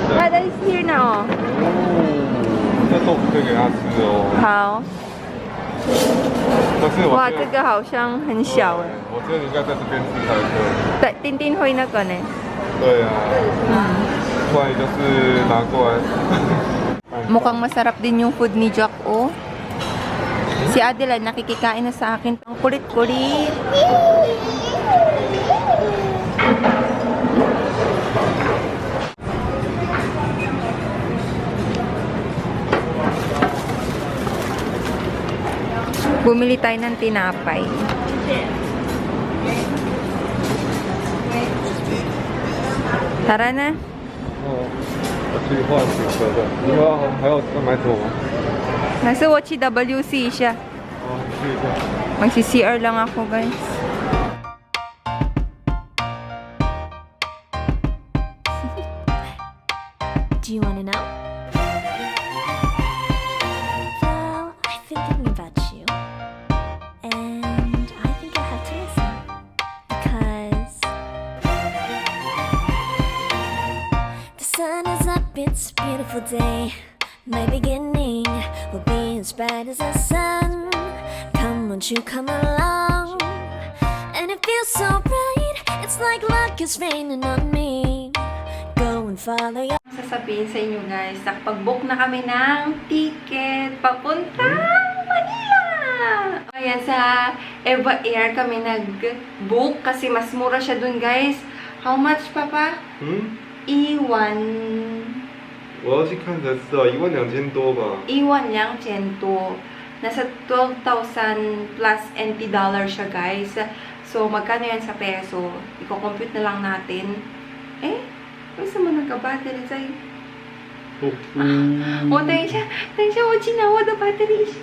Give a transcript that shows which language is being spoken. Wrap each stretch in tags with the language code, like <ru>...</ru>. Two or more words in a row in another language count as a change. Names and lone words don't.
<en>Ada is here na, oh.</en> <zh>这豆腐可以给它吃哦。好。但是我哇，觉得这个好像很小哎。我觉得你应该在这边吃才对。对，丁丁会那个呢。对啊，不然你就是拿过来。</zh> <tl>Mukhang masarap din yung food ni Jack, oh. Si Adeline nakikikain na sa akin. Ang kulit-kulit. Bumili tayo ng tinapay. Tara na.</tl> <zh>哦，我去换选择的。你们还有要买什么吗？</zh> <tl>Nasa Watchy WC siya.</tl> <zh>哦，去一下。</zh> <tl>Magsi-CR lang ako, guys.</tl> <en>Do you want to know? Well, I've been thinking about you. And I think I have to listen. Because the sun is up, it's a beautiful day. My beginning will be as bright as the sun. Come, won't you come along? And it feels so bright, it's like luck is raining on me. Go and follow your</en> <tl>Sasabihin sa inyo guys, nakapag-book na kami ng ticket papuntang Manila! Ayan, sa Eva Air kami nag-book kasi mas mura siya dun guys.</tl> <en>How much, Papa?</en> <tl>Iwan.</tl> <zh>我要去看才知道，12000多吧。</zh> <tl>Iwan lang, Chento. Nasa 12,000 plus NT dollar siya, guys. So, magkano yan sa peso? Iko-compute na lang natin. Eh, gusto mo nagka-battery sa'yo? Oh, tayo siya. Tayo siya, oh, chinawa the battery siya.</tl>